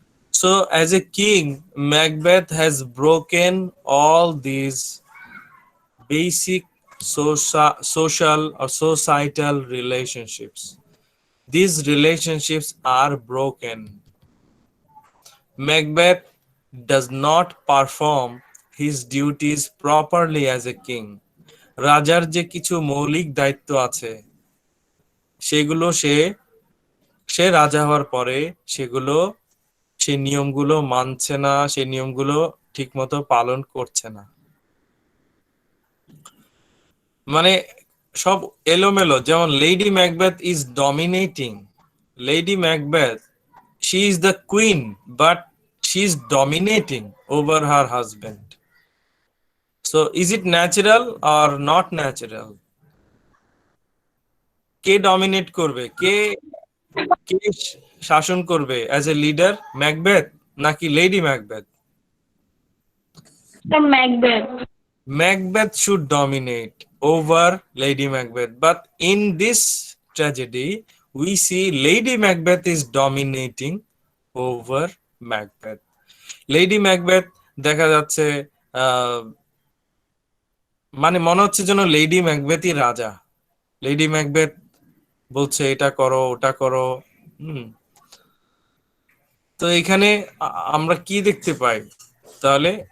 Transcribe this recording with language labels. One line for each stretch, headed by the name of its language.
English: So, as a king, Macbeth has broken all these basic social or societal relationships. These relationships are broken. Macbeth does not perform his duties properly as a king.
Bangla: রাজার যে কিছু মৌলিক দায়িত্ব আছে সেগুলো সে রাজা হওয়ার পরে সেগুলো সেই নিয়মগুলো মানছে না, সেই নিয়মগুলো ঠিকমতো পালন করছে না, মানে সব এলোমেলো।
English: যেমন lady Macbeth is dominating. Lady Macbeth, she is the queen, but she is dominating over her husband. So is it natural or not natural?
Bangla: K dominate করবে, কে কে শাসন করবে
English: as a leader,
Bangla: ম্যাকবেথ নাকি lady Macbeth? Macbeth.
English: Macbeth should dominate over Lady Macbeth, but in this tragedy, we see Lady Macbeth is dominating over Macbeth.
Bangla: Lady Macbeth দেখা যাচ্ছে মানে মনে হচ্ছে যেন লেডি ম্যাকবেথই রাজা। লেডি ম্যাকবেথ বলছে এটা করো ওটা করো। তো এখানে আমরা কি দেখতে পাই তাহলে?